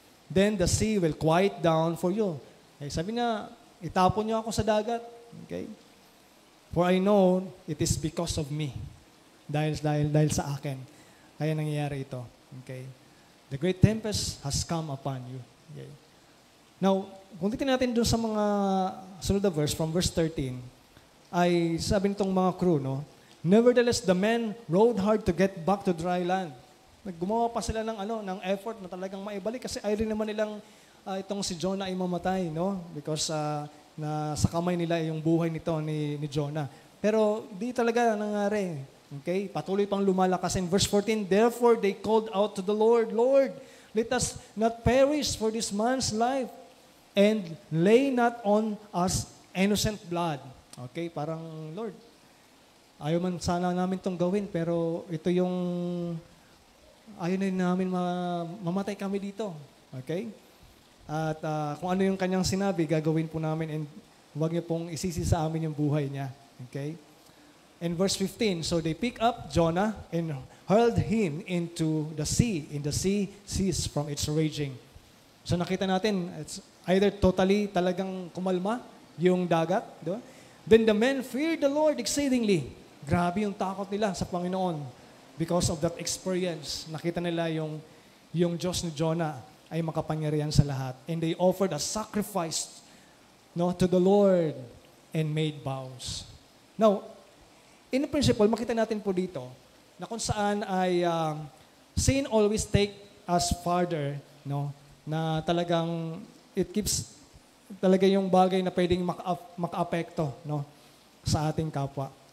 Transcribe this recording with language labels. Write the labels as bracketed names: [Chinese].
[English] Then the sea will quiet down for you. Okay? [Filipino] Sabi niya, itapon niyo ako sa dagat. [English] Okay? For I know it is because of me. [Filipino] Dahil sa akin. Kaya nangyayari ito. [English] Okay? The great tempest has come upon you. Okay? [Filipino] Now, kung titignan natin doon sa mga sunod na verse, from verse 13, ay sabi nitong mga crew, no? [English] Nevertheless, the men rowed hard to get back to dry land. [Filipino] Gumawa pa sila ng effort na talagang maibalik kasi ayaw rin naman nilang itong si Jonah ay mamatay, no? Because na sa kamay nila yung buhay nito ni Jonah. Pero di talaga nangyari. Okay? Patuloy pang lumalakas. [English] In verse 14, therefore they called out to the Lord, Lord, let us not perish for this man's life, and lay not on us innocent blood. [Filipino] Okay? Parang, Lord, ayaw man sana namin itong gawin, pero ito yung ayaw na namin mamatay kami dito. Okay? At kung ano yung kanyang sinabi, gagawin po namin and huwag niyo pong isisi sa amin yung buhay niya. [English] Okay? In verse 15, so they pick up Jonah and hurled him into the sea, and the sea ceased from its raging. [Filipino] So nakita natin, [English] it's either totally [Filipino] talagang kumalma yung dagat. Diba? [English] Then the men feared the Lord exceedingly. [Filipino] Grabe yung takot nila sa Panginoon [English] because of that experience. [Filipino] Nakita nila yung Diyos ni Jonah ay makapangyarihan sa lahat. [English] And they offered a sacrifice, no, to the Lord and made vows. Now, in principle, [Filipino] makita natin po dito na kung saan ay [English] sin always take us farther, [Filipino] no, na talagang it keeps talaga yung bagay na pwedeng maka-apekto, no, sa ating kapwa.